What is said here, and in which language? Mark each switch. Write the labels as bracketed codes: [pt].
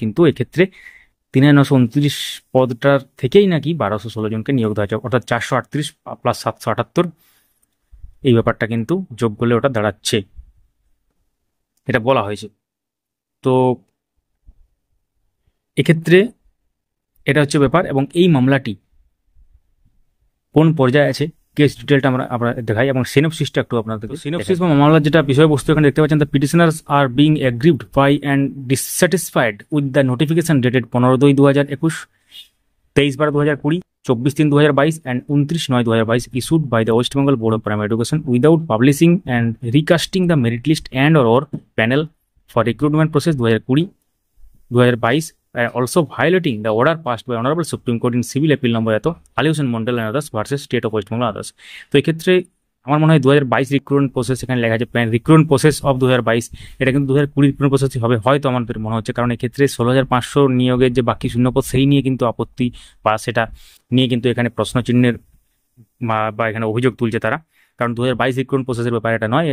[bn] কিন্তু এক্ষেত্রে 3929 পদটার থেকেই নাকি 1216 জনকে নিয়োগ দেওয়া হয়েছে, অর্থাৎ 438 প্লাস 778, এই ব্যাপারটা কিন্তু যোগ করলে ওটা দাঁড়াচ্ছে, এটা বলা হয়েছে। তো এক্ষেত্রে এটা হচ্ছে ব্যাপার। এবং এই মামলাটি কোন পর্যায়ে আছে, কেস ডিটেলটা আমরা দেখাই এবং সিনোপসিসটা একটু আপনাদের। সিনোপসিস বা মামলার যেটা বিষয়বস্তু এখানে দেখতে পাচ্ছেন, [en] The petitioners are being aggrieved by and dissatisfied with the notification dated 15/2/2021, 23/12/2020, 24/3/2022 and 29/9/2022 issued by the West Bengal Board of Primary Education without publishing and recasting the merit list and or panel for recruitment process 2020-2022, also violating the order passed by Honorable Supreme Court in Civil Appeal number এত Ali Hossain Mondal and others versus State of West Bengal others। [bn] তো এক্ষেত্রে আমার মনে হয় 2022 recruitment process এখানে লেখা আছে, recruitment process of 2022, এটা কিন্তু 2020 রিক্রুটমেন্ট প্রসেসই হবে হয়তো আমাদের মনে হচ্ছে, কারণ এক্ষেত্রে 16,500 নিয়োগের যে বাকি শূন্যপদ, সেই নিয়ে কিন্তু আপত্তি বা সেটা নিয়ে কিন্তু এখানে প্রশ্নচিহ্নের বা এখানে অভিযোগ তুলছে তারা, কারণ 2022 রিক্রুটমেন্ট প্রসেসের ব্যাপার এটা নয়।